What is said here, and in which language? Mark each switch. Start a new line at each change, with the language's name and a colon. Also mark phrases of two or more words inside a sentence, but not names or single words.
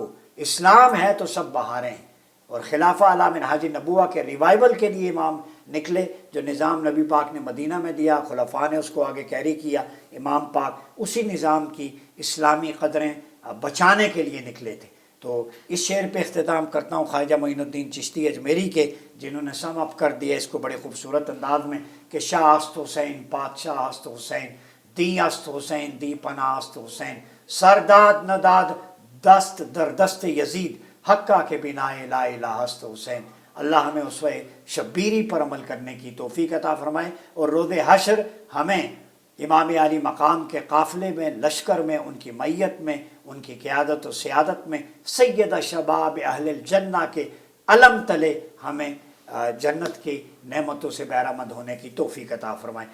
Urdu: اسلام ہے تو سب بہاریں ہیں۔ اور
Arabic: خلافہ علی منہاج نبوہ
Urdu: کے ریوائول کے لیے امام نکلے، جو نظام نبی پاک نے مدینہ میں دیا، خلفاء نے اس کو آگے کیری کیا، امام پاک اسی نظام کی اسلامی قدریں بچانے کے لیے نکلے تھے۔ تو اس شعر پہ اختتام کرتا ہوں خواجہ معین الدین چشتی اجمیری کے، جنہوں نے
English: sum up
Urdu: کر دیا اس کو بڑے خوبصورت انداز میں کہ
Persian: شاہ است حسین، بادشاہ است حسین، دی است حسین، دی پناہ است حسین، سرداد نداد دست در دست یزید، حقہ کے بنا لا الہ است حسین۔
Urdu: اللہ ہمیں اسوہ شبیری پر عمل کرنے کی توفیق عطا فرمائے، اور روز حشر ہمیں امام علی مقام کے قافلے میں، لشکر میں، ان کی معیت میں، ان کی قیادت و سیادت میں،
Arabic: سید شباب اہل الجنہ
Urdu: کے علم تلے ہمیں جنت کی نعمتوں سے بہرامند ہونے کی توفیق عطا فرمائے۔